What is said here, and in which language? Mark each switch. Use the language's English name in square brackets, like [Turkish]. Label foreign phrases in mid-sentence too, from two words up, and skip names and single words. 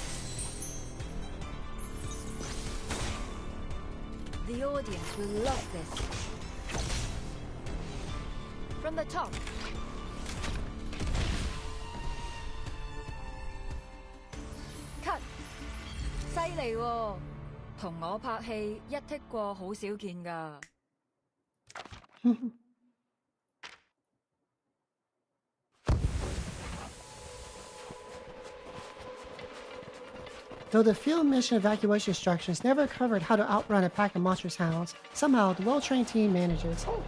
[English] The audience will love this. From the top. Cut. [Cantonese] 犀利喎，同我拍戲一剔過好少見㗎。 [English] Though the field mission evacuation instructions never covered how to outrun a pack of monstrous hounds, somehow the well-trained team manages.